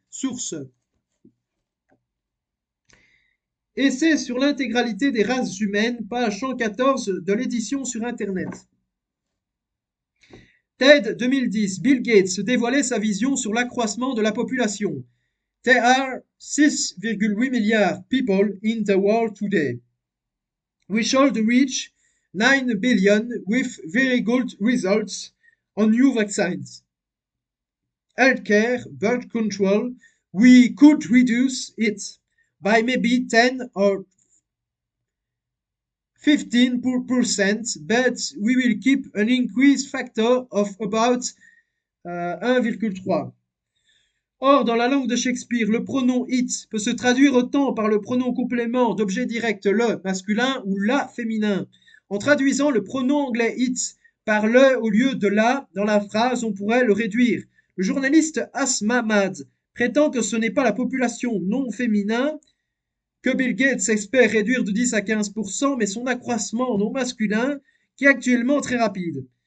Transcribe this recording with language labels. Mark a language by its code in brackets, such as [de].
[fr] Source: Essai sur l'intégralité des races humaines, page 114 de l'édition sur Internet. TED 2010, Bill Gates dévoilait sa vision sur l'accroissement de la population. [en] There are 6,8 milliards people in the world today. We should reach 9 billion with very good results on new vaccines. Healthcare, birth control, we could reduce it by maybe 10 or 15%, but we will keep an increase factor of about 1,3. [fr] Or, dans la langue de Shakespeare, le pronom it peut se traduire autant par le pronom complément d'objet direct le masculin ou la féminin. En traduisant le pronom anglais it par le au lieu de la dans la phrase, on pourrait le réduire. Le journaliste Asma Mad prétend que ce n'est pas la population non féminin que Bill Gates espère réduire de 10 à 15%, mais son accroissement non masculin, qui est actuellement très rapide.